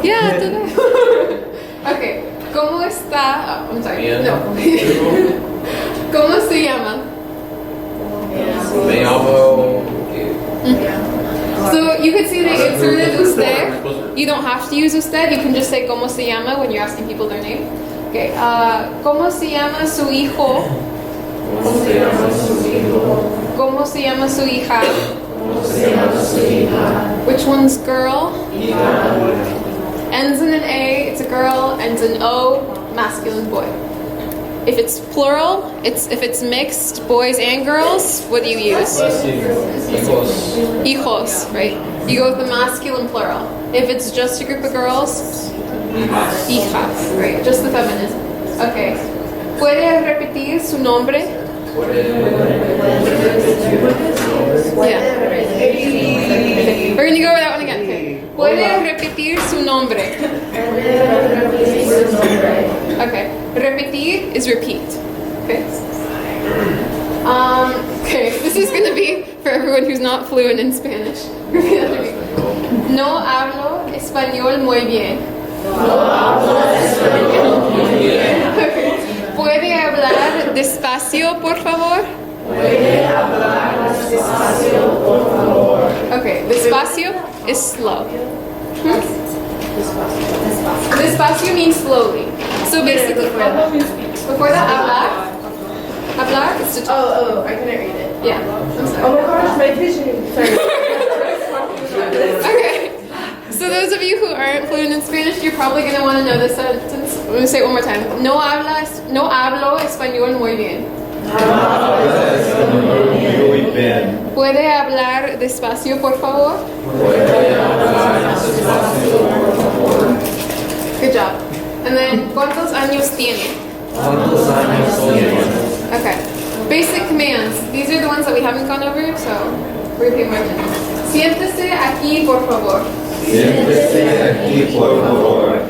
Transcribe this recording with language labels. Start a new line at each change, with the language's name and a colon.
English: Yeah, today. Okay.
Spanish: ¿Cómo está?
English: Oh, I'm sorry.
Spanish: Bien. No. ¿Cómo se llama? Me llamo.
English: So you could see they inserted usted. You don't have to use usted. You can just say
Spanish: como se llama
English: when you're asking people their name.
Spanish: Okay, ¿cómo se llama su hijo? ¿Cómo se llama su hija?
English: Which one's girl? Ends in an A, it's a girl. Ends in O, masculine boy. If it's plural, if it's mixed, boys and girls, what do you use? Hijos, right? You go with the masculine plural. If it's just a group of girls, hijas, right? Just the feminine. Okay.
Spanish: ¿Puede repetir su nombre?
English: Yeah. We're gonna go over that one again. Okay.
Spanish: ¿Puede repetir su nombre?
English: Okay. Repetir is repeat. Okay. Okay. This is gonna be for everyone who's not fluent in Spanish. Repeat after me.
Spanish: No hablo español muy bien. Okay. ¿Puede hablar despacio, por favor?
English: Okay, despacio is slow. Despacio means slowly. So basically, before that, hablar is to talk. Oh, I couldn't read it. Yeah, I'm sorry. Oh my gosh, my vision. Sorry. Okay. So those of you who aren't fluent in Spanish, you're probably going to want to know this sentence. I'm going to say it one more time.
Spanish: No hablo español muy bien. ¿Puede hablar despacio, por favor?
English: Good job. And then,
Spanish: ¿cuántos años tiene?
English: Okay. Basic commands. These are the ones that we haven't gone over, so we're going to pay more attention.
Spanish: Siéntese aquí, por favor. Siéntese aquí, por favor.